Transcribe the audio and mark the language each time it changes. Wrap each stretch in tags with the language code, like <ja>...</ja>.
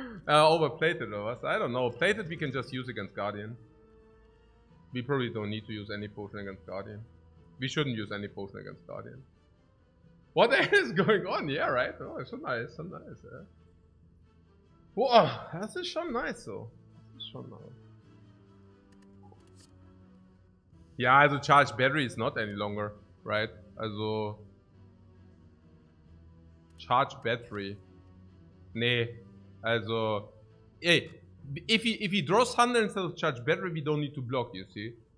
<en>Overplated or what? I don't know. Plated we can just use against Guardian. We probably don't need to use any potion against Guardian. We shouldn't use any potion against Guardian. What the hell is going on? Yeah, right? Oh, it's so nice, yeah.</en> <de>Wow, das ist schon nice so. Das ist schon nice.</de> <en>Ja, also Charged Battery is not any longer, right? Also...</en> <de>Charged Battery. Nee, also...</de> <en>Ey, if he draws Thunder instead of Charged Battery, we don't need to block, you see?</en>